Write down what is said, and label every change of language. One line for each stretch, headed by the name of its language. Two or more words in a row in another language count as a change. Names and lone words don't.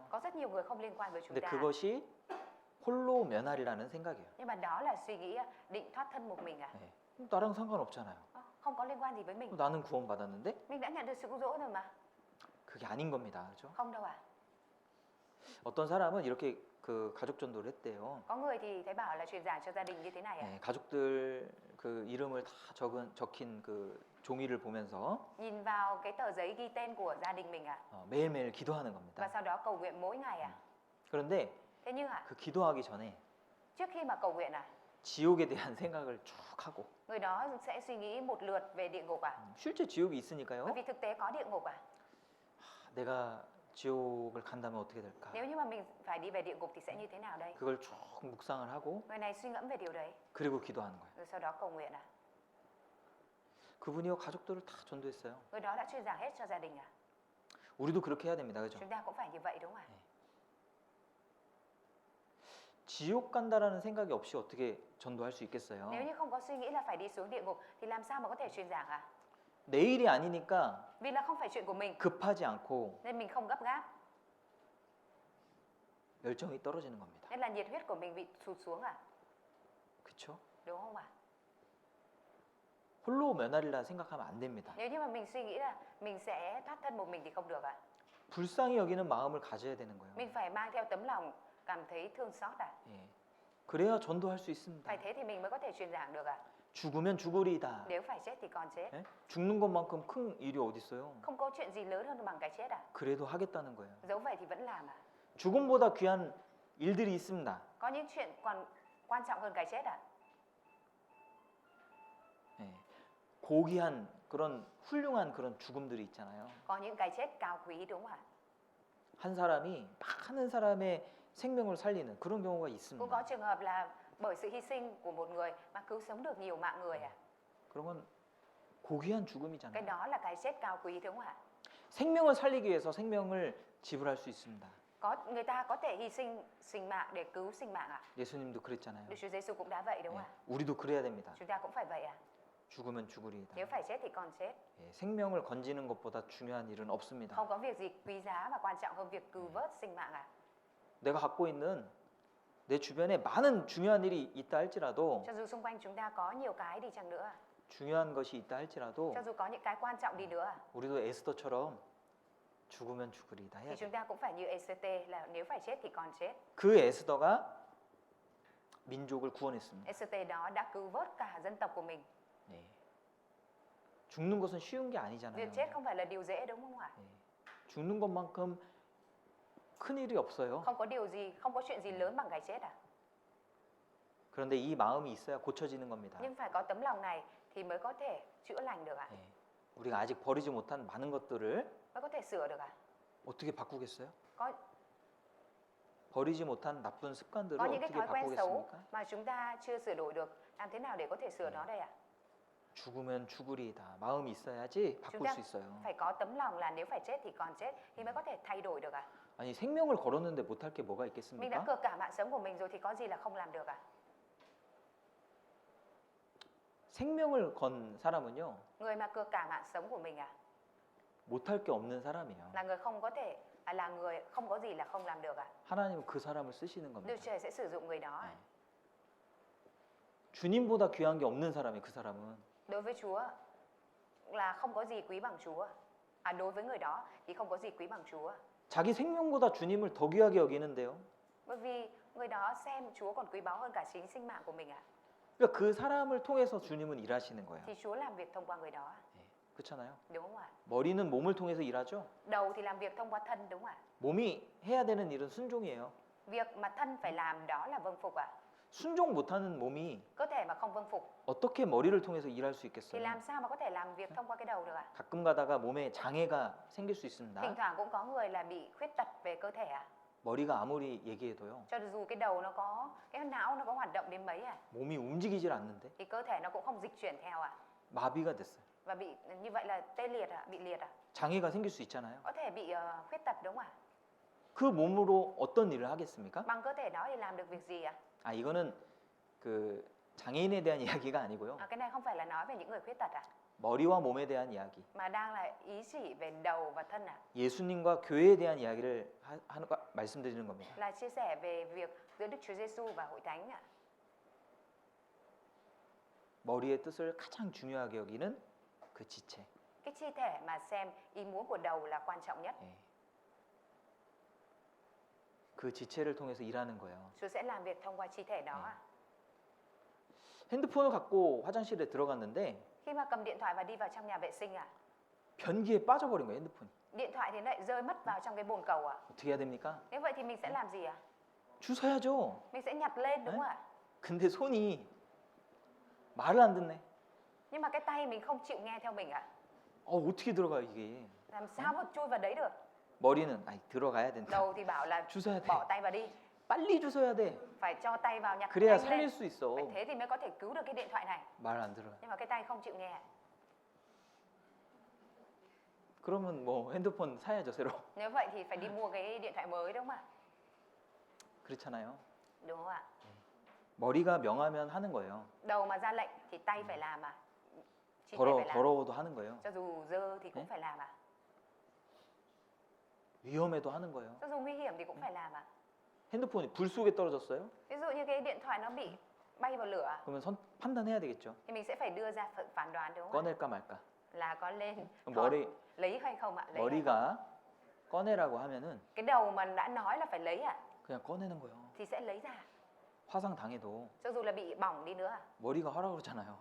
Vietnamese: Có rất nhiều người không liên quan với chúng
Korean: 근데
Vietnamese: ta.
Korean: 그것이 홀로 면하리라는 생각이에요.
Vietnamese: Nhưng mà đó là suy nghĩ định thoát thân một mình ạ.
Korean: 네. 나랑 상관없잖아요.
Vietnamese: Không có liên quan gì với mình.
Korean: 나는 구원받았는데
Vietnamese: Mình đã nhận được sự cứu rỗi rồi mà.
Korean: 그게 아닌 겁니다. 그렇죠?
Vietnamese: Không đâu ạ.
Korean: 어떤 사람은 이렇게 그 가족 전도를 했대요.
Vietnamese: Có người thì thấy bảo là truyền giảng cho gia đình như thế này ạ.
Korean: 네, 가족들 그 이름을 다 적힌 그 종이를 보면서
Vietnamese: Nhìn vào cái tờ giấy ghi tên của gia đình mình ạ.
Korean: 매일매일 기도하는
Vietnamese: Và
Korean: 겁니다.
Vietnamese: sau đó cầu nguyện mỗi ngày ạ.
Korean: 그런데
Vietnamese: Thế nhưng ạ,
Korean: 그 기도하기 전에
Vietnamese: trước khi mà cầu nguyện ạ,
Korean: 지옥에 대한 생각을 쭉 하고
Vietnamese: người đó sẽ suy nghĩ một lượt về địa ngục ạ.
Korean: 실제 지옥이
Vietnamese: Bởi
Korean: 있으니까요.
Vietnamese: vì thực tế có địa ngục ạ.
Korean: 내가 지옥을 간다면 어떻게 될까?
Vietnamese: Nếu như mà mình phải đi về địa ngục thì sẽ như thế nào đây?
Korean: 그걸 쭉 묵상을 하고
Vietnamese: Người này suy ngẫm về điều đấy,
Korean: 그리고 기도하는 거예요.
Vietnamese: rồi sau đó cầu nguyện ạ.
Korean: 그분이요 가족들을 다 전도했어요.
Vietnamese: Người đó đã truyền giảng hết cho gia đình ạ.
Korean: 우리도 그렇게 해야 됩니다. 그죠?
Vietnamese: Chúng ta cũng phải như vậy đúng không ạ?
Korean: 지옥 간다라는 생각이 없이 어떻게 전도할 수 있겠어요?
Vietnamese: Nếu như không có suy nghĩ là phải đi xuống địa ngục thì làm sao mà có thể truyền giảng ạ?
Korean: 내 일이 아니니까
Vietnamese: Vì là không phải chuyện của mình
Korean: 급하지 않고
Vietnamese: nên mình không gấp gáp,
Korean: 열정이 떨어지는 겁니다.
Vietnamese: nên là nhiệt huyết của mình bị sụt xuống ạ.
Korean: 그렇죠?
Vietnamese: Đúng không ạ?
Korean: 홀로 면하리라 생각하면 안 됩니다.
Vietnamese: Nếu như mà mình suy nghĩ là mình sẽ thoát thân một mình thì không được ạ.
Korean: 불쌍히 여기는 마음을 가져야 되는 거예요.
Vietnamese: Mình phải mang theo tấm lòng cảm thấy thương xót ạ.
Korean: 예. 그래야 전도할 수 있습니다.
Vietnamese: Phải thế thì mình mới có thể truyền giảng được ạ.
Korean: 죽으면 죽으리이다.
Vietnamese: Nếu phải chết thì còn chết.
Korean: 예? 죽는 것만큼 큰 일이 어디 있어요?
Vietnamese: Không có chuyện gì lớn hơn bằng cái chết à?
Korean: 그래도 하겠다는 거예요.
Vietnamese: Dẫu vậy thì vẫn làm à?
Korean: 죽음보다 귀한 일들이 있습니다.
Vietnamese: Có những chuyện còn quan trọng hơn cái chết à?
Korean: 예. 고귀한 그런 훌륭한 그런 죽음들이 있잖아요.
Vietnamese: Có những cái chết cao quý đúng không ạ?
Korean: 한 사람이 많은 사람의 생명을 살리는 그런 경우가
Vietnamese: Cũng
Korean: 있습니다.
Vietnamese: có trường hợp là bởi sự hy sinh của một người mà cứu sống được nhiều mạng người à?
Korean: 그런 건 고귀한
Vietnamese: Cái
Korean: 죽음이잖아요.
Vietnamese: đó là cái chết cao quý đúng không ạ?
Korean: 생명을 살리기 위해서 생명을 지불할 수 있습니다.
Vietnamese: Người ta có thể hy sinh sinh mạng để cứu sinh mạng à?
Korean: 예수님도 그랬잖아요.
Vietnamese: Đức Chúa Giêsu cũng đã vậy đúng
Korean: 예.
Vietnamese: không ạ?
Korean: 우리도 그래야 됩니다.
Vietnamese: Chúng ta cũng phải vậy à?
Korean: 죽으면 죽으리이다.
Vietnamese: Nếu phải chết thì còn chết.
Korean: 예, 생명을 건지는 것보다 중요한 일은 없습니다.
Vietnamese: Không có việc gì quý giá và quan trọng hơn việc cứu vớt sinh mạng à?
Korean: 내가 갖고 있는 내 주변에 많은 중요한 일이 있다 할지라도
Vietnamese: Cho dù xung quanh chúng ta có nhiều cái đi chăng nữa,
Korean: 중요한 것이 있다 할지라도
Vietnamese: cho dù có những cái quan trọng đi nữa,
Korean: 우리도 에스더처럼 죽으면 죽으리이다 해야
Vietnamese: thì
Korean: 돼.
Vietnamese: chúng ta cũng phải như ECT là nếu phải chết thì còn chết.
Korean: 그 에스더가 민족을 구원했습니다.
Vietnamese: ECT đó đã cứu vớt cả dân tộc của mình.
Korean: 예. 죽는 것은 쉬운 게 아니잖아요.
Vietnamese: Việc chết không phải là điều dễ đúng không ạ?
Korean: 예. 죽는 것만큼 큰 일이 없어요.
Vietnamese: Không có điều gì, không có chuyện gì lớn bằng cái chết à?
Korean: 그런데 이 마음이 있어야 고쳐지는 겁니다.
Vietnamese: Nhưng phải có tấm lòng này thì mới có thể chữa lành được ạ?
Korean: 예. 우리가 아직 버리지 못한 많은 것들을
Vietnamese: Mới có thể sửa được ạ?
Korean: 어떻게 바꾸겠어요?
Vietnamese: Có
Korean: 버리지 못한 나쁜 습관들을
Vietnamese: những cái
Korean: 어떻게
Vietnamese: thói quen xấu
Korean: 바꾸겠습니까?
Vietnamese: mà chúng ta chưa sửa đổi được, làm thế nào để có thể sửa nó đây ạ?
Korean: 죽으면 죽으리이다. 마음이 있어야지 바꿀
Vietnamese: chúng
Korean: 수 있어요.
Vietnamese: phải có tấm lòng là nếu phải chết thì còn chết thì mới có thể thay đổi được ạ?
Korean: 아니 생명을 걸었는데 못할 게 뭐가
Vietnamese: Mình đã
Korean: 있겠습니까?
Vietnamese: cược cả mạng sống của mình rồi thì có gì là không làm được ạ?
Korean: 생명을 건 사람은요
Vietnamese: Người mà cược cả mạng sống của mình à?
Korean: 못할 게 없는 사람이에요.
Vietnamese: Là người không có thể là người không có gì là không làm được à?
Korean: 하나님은 그 사람을 쓰시는
Vietnamese: Đức
Korean: 겁니다.
Vietnamese: Trời sẽ sử dụng người đó.
Korean: 네. 주님보다 귀한 게 없는 사람이 그 사람은
Vietnamese: Đối với Chúa là không có gì quý bằng Chúa. À, đối với người đó thì không có gì quý bằng Chúa.
Korean: 자기 생명보다 주님을 더 귀하게 여기는데요.
Vietnamese: Bởi vì người đó xem Chúa còn quý báu hơn cả chính sinh mạng của mình à?
Korean: 그러니까 그 사람을 통해서 주님은 일하시는 거예요.
Vietnamese: Thì Chúa làm việc thông qua người đó.
Korean: 예, 그렇잖아요.
Vietnamese: Đúng không ạ?
Korean: 머리는 몸을 통해서 일하죠.
Vietnamese: Đầu thì làm việc thông qua thân đúng không ạ?
Korean: 몸이 해야 되는 일은 순종이에요.
Vietnamese: Việc mà thân phải làm đó là vâng phục ạ.
Korean: 순종 못하는 몸이
Vietnamese: Cơ thể mà không vâng phục
Korean: 어떻게 머리를 통해서 일할 수
Vietnamese: thì
Korean: 있겠어요?
Vietnamese: làm sao mà có thể làm việc thông qua cái đầu được ạ?
Korean: 가끔 가다가 몸에 장애가 생길 수 있습니다.
Vietnamese: Thỉnh thoảng cũng có người là bị khuyết tật về cơ thể ạ.
Korean: 머리가 아무리 얘기해도요.
Vietnamese: Cho dù cái đầu nó có, cái não nó có hoạt động đến mấy ạ,
Korean: 몸이 움직이질 않는데
Vietnamese: thì cơ thể nó cũng không dịch chuyển theo ạ.
Korean: 마비가 됐어요.
Vietnamese: Và bị như vậy là tê liệt ạ, bị liệt ạ.
Korean: 장애가 생길 수 있잖아요.
Vietnamese: Có thể bị khuyết tật đúng không ạ?
Korean: 그 몸으로 어떤 일을 하겠습니까?
Vietnamese: Bằng cơ thể đó thì làm được việc gì ạ?
Korean: 아 이거는 그 장애인에 대한 이야기가 아니고요.
Vietnamese: Cái này không phải là nói về những người khuyết tật ạ,
Korean: 머리와 몸에 대한 이야기.
Vietnamese: mà đang là ý chỉ về đầu và thân ạ.
Korean: 예수님과 교회에 대한 이야기를 말씀드리는 겁니다.
Vietnamese: Là chia sẻ về việc giữa Đức Chúa Giêsu và hội thánh ạ.
Korean: 머리의 뜻을 가장 중요하게 여기는 그 지체.
Vietnamese: Cái chi thể mà xem ý muốn của đầu là quan trọng nhất.
Korean: 예. 그 지체를 통해서 일하는 거예요.
Vietnamese: Chúa sẽ làm việc thông qua chi thể đó ạ.
Korean: 핸드폰을 갖고 화장실에 들어갔는데
Vietnamese: Khi mà cầm điện thoại và đi vào trong nhà vệ sinh ạ,
Korean: 변기에 빠져버린 거예요, 핸드폰이.
Vietnamese: điện thoại thì lại rơi mất vào trong cái bồn cầu ạ.
Korean: 어떻게 해야 됩니까?
Vietnamese: Nếu vậy thì mình sẽ làm gì ạ?
Korean: 주워야죠.
Vietnamese: Mình sẽ nhặt lên đúng không ạ?
Korean: 근데 손이 말을 안 듣네.
Vietnamese: Nhưng mà cái tay mình không chịu nghe theo mình ạ.
Korean: 어떻게 들어가요, 이게?
Vietnamese: Làm sao mà chui vào đấy được?
Korean: 머리는 들어가야 된다.
Vietnamese: Đầu thì bảo là
Korean: 주워야 돼.
Vietnamese: bỏ tay vào đi,
Korean: 빨리 주워야 돼.
Vietnamese: phải cho tay vào nhặt
Korean: 그래야
Vietnamese: nhanh lên.
Korean: 살릴 수 있어.
Vietnamese: Phải thế thì mới có thể cứu được cái điện thoại này.
Korean: 말 안 들어요.
Vietnamese: Nhưng mà cái tay không chịu nghe.
Korean: 그러면 뭐 핸드폰 사야죠, 새로.
Vietnamese: Nếu vậy thì phải đi mua cái điện thoại mới đúng không ạ?
Korean: 그렇잖아요.
Vietnamese: Đúng không ạ?
Korean: 머리가 명하면 하는 거예요.
Vietnamese: Đầu mà ra lệnh thì tay phải làm à? Chi thể phải làm.
Korean: 더러워도 하는 거예요.
Vietnamese: Cho dù dơ thì cũng Đấy. phải làm à?
Korean: 위험해도 하는 거예요.
Vietnamese: Cho dù nguy hiểm thì cũng phải làm à?
Korean: 핸드폰이 불 속에 떨어졌어요?
Vietnamese: Ví dụ như cái điện thoại nó bị bay vào lửa à?
Korean: 그러면 판단해야 되겠죠.
Vietnamese: Thì mình sẽ phải đưa ra phán đoán đúng không ạ?
Korean: 꺼낼까 말까.
Vietnamese: Là có lên
Korean: 머리
Vietnamese: lấy hay không ạ? Lấy hay không?
Korean: 머리가 꺼내라고 하면은
Vietnamese: Cái đầu mà đã nói là phải lấy ạ,
Korean: 그냥 꺼내는 거예요.
Vietnamese: thì sẽ lấy ra.
Korean: 화상 당해도
Vietnamese: Cho dù là bị bỏng đi nữa,
Korean: 머리가 하라고 그러잖아요.